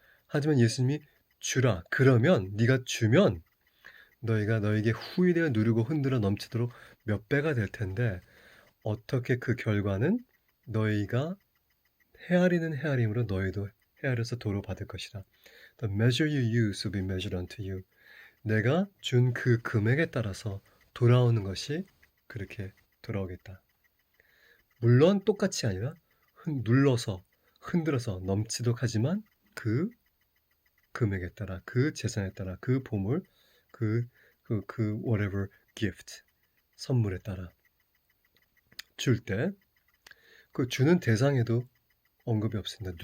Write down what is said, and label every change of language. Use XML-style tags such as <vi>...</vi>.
<ko>하지만 예수님이 주라. 그러면 네가 주면 너희가 너에게 후일에 누르고 흔들어 넘치도록 몇 배가 될 텐데 어떻게 그 결과는 너희가 헤아리는 헤아림으로 너희도 헤아려서 도로 받을 것이라.</ko> <en>The measure you use will be measured unto you.</en> <ko>내가 준 그 금액에 따라서 돌아오는 것이 그렇게 돌아오겠다. 물론 똑같이 아니라 눌러서 흔들어서 넘치도록 하지만 그 금액에 따라 그 재산에 따라 그 보물 그</ko> <en>whatever gift</en> <ko>선물에 따라 줄 때 그 주는 대상에도 언급이 없습니다.</ko>